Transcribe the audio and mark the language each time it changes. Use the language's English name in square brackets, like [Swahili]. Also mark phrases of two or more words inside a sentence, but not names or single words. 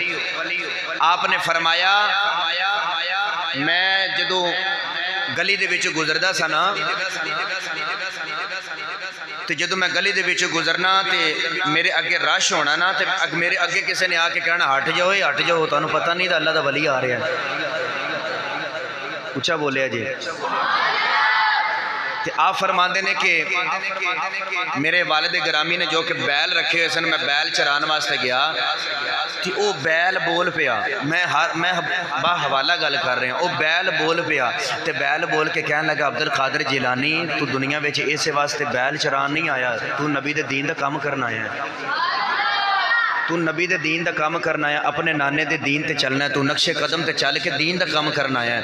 [Punjabi] آپ نے فرمایا میں جدوں گلی دے وچ گزردا سا نا تے جدوں میں گلی دے وچ گزرنا تے میرے اگے رش ہونا نا تے میرے اگے کسی نے آ کے کہنا ہٹ جاؤ تانوں پتہ نہیں تے اللہ دا ولی آ رہا ہے۔ اچھا بولیا جی۔ تے آپ فرماندے نے کہ میرے والد گرامی نے جو کہ بیل رکھے ہوئے سن، میں بیل چران واسطے گیا کہ او بیل بول پیا، میں با حوالہ گل کر رہے ہیں، او بیل بول پیا تے بیل بول کے کہنے لگا عبد القادر جیلانی تو دنیا وچ اسے واسطے بیل چران نہیں آیا، تو نبی دے دین دا کام کرنا آیا ہے، تو نبی دے دین دا کام کرنا ہے، اپنے نانے دے دین تے چلنا ہے، تو نقش قدم تے چل کے دین دا کام کرنا ہے۔